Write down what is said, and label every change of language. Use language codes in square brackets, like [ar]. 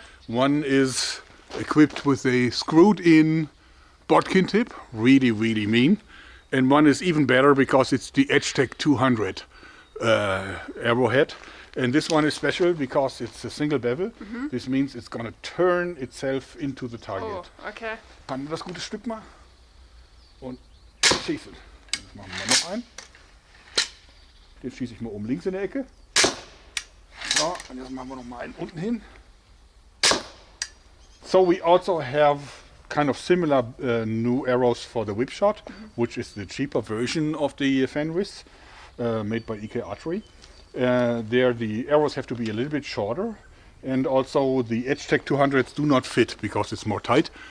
[en] One is equipped with a screwed-in bodkin tip, really, really mean. And one is even better because it's the EDC 200 arrowhead. And this one is special because it's a single bevel. This means it's going to turn itself into the target. Oh, okay. [de] Kann das gute Stück mal und schießen. Jetzt machen wir noch einen. Den schieße ich mal oben links in der Ecke. So, und jetzt machen wir noch mal einen unten hin. [en] So we also have kind of similar new arrows for the whip shot, which is the cheaper version of the Fenris, made by EK Archery. There the arrows have to be a little bit shorter, and also the EDC 200s do not fit because it's more tight.